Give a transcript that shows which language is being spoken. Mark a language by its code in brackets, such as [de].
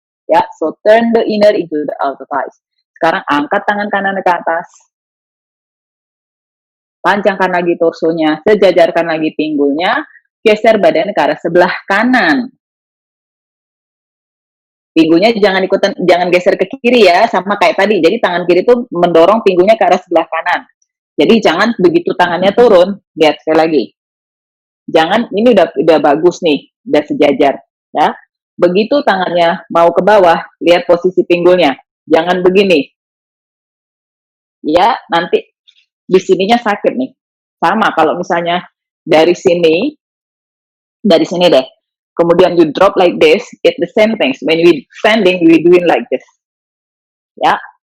[en] Ya, so turn the inner into the outer thighs. [id] Sekarang angkat tangan kanan ke atas. Panjangkan lagi torsonya, sejajarkan lagi pinggulnya, geser badan ke arah sebelah kanan. Pinggulnya jangan ikutan, jangan geser ke kiri ya, sama kayak tadi. Jadi tangan kiri tuh mendorong pinggulnya ke arah sebelah kanan. Jadi jangan begitu tangannya turun, lihat sekali lagi. Jangan, ini udah bagus nih, udah sejajar, ya. Begitu tangannya mau ke bawah, lihat posisi pinggulnya. Jangan begini, ya. Nanti di sininya sakit nih. Sama kalau misalnya dari sini deh. Kemudian [en] you drop like this, it's the same things. When we standing, we doing like this, ya.